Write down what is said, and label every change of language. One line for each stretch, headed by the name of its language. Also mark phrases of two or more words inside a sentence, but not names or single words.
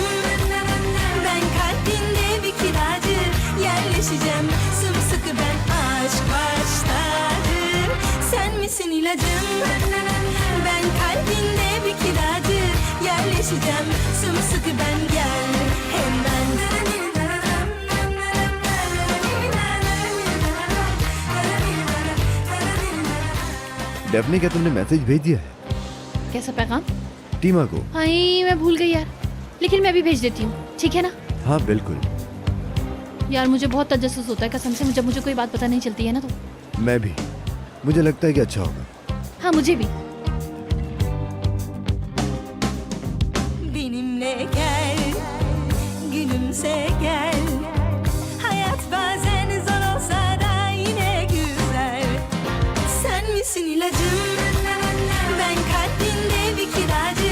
Turkish: Ben kalbinde bir kiracı. Yerleşeceğim sımsıkı ben, aşk başladı. Sen misin ilacım? Ben kalbinde bir kiracı. Yerleşeceğim sımsıkı ben, gel hemen.
Urdu: ڈیفنے، کیا تم نے میسج بھیج دیا ہے کیسا پیغام? ٹیما کو? ہائے، میں بھول گئی یار. لیکن میں بھی بھیج دیتی ہوں، ٹھیک ہے نا? ہاں بالکل. یار مجھے بہت تجسس ہوتا ہے قسم سے، جب مجھے کوئی بات پتا نہیں چلتی ہے نا تو. میں بھی. مجھے لگتا ہے کہ اچھا ہوگا. ہاں مجھے بھی.
Turkish: Benimle gel, gülümse gel. Hayat bazen zor olsa da yine güzel. Sen misin ilacım? Ben kalbinde bir kiracı.